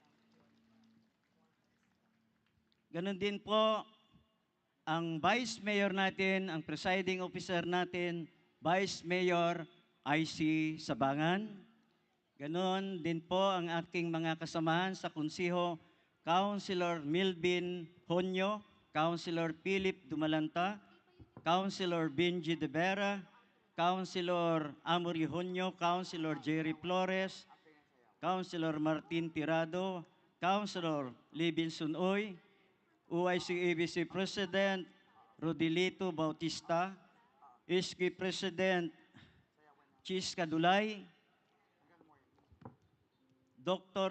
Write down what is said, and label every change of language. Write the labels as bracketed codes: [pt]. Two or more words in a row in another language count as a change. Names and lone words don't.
[tl] Ganon din po ang Vice Mayor natin, ang [en] presiding officer [tl] natin, Vice Mayor IC Sabangan. Ganon din po ang aking mga kasamahan sa konsiho, Councilor Milvin Honyo, Councilor Philip Dumalanta, Councilor Benji De Vera, Councilor Amory Honyo, Councilor Jerry Flores, Councilor Martin Tirado, Councilor Libinson Uy, OIC-ABC President Rodilito Bautista, ISKI President Chis Kadulay, Dr.